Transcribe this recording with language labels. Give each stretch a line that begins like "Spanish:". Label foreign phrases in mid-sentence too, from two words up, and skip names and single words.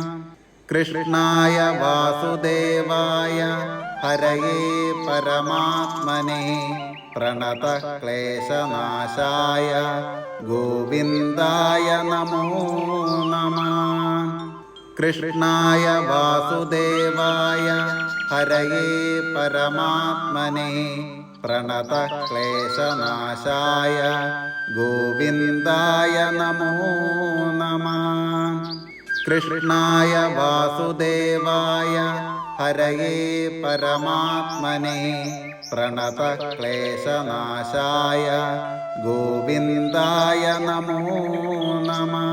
Sanskrit: കൃഷ്ണായ വാസുദേവായ ഹരയേ പരമാത്മനെ പ്രണതക്ലേശനാശായ ഗോവിന്ദായ നമോ നമഃ. കൃഷ്ണായ വാസുദേവായ ഹരയേ പരമാത്മനെ പ്രണതക്ലേശനാശായ ഗോവിന്ദായ നമോ നമഃ. कृष्णाय वासुदेवाय हरये परमात्मने प्रणतक्लेशनाशाय गोविन्दाय नमो नमः।